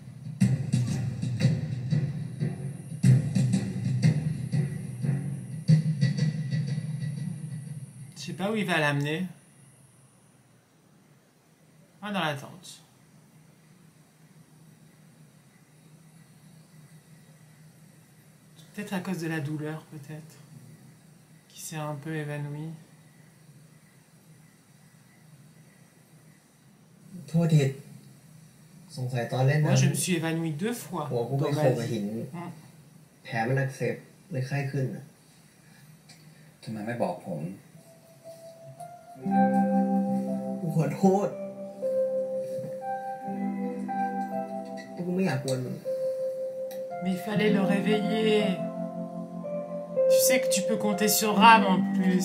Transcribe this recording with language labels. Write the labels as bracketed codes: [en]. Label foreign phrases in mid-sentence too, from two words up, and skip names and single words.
[fr] Je sais pas où il va l'amener. Ah, dans la tente. Peut-être à cause de la douleur, peut-être. Qui s'est un peu évanoui. [th] โทษทีสงสัยตอนเล่น [fr] Moi, [th] น้ำ [fr] je me suis évanouie 2 fois [th] หัวกูไป [fr] dans [th] โข [fr] ma [th] กกับ [fr] vie. [th] หิน แผลมันอักเสบเลยไข้ขึ้นน่ะ ทำไมไม่บอกผม กูขอโทษกูไม่อยากกวนมึง [fr] Mais il fallait le réveiller. Tu sais que tu peux compter sur Ram en plus.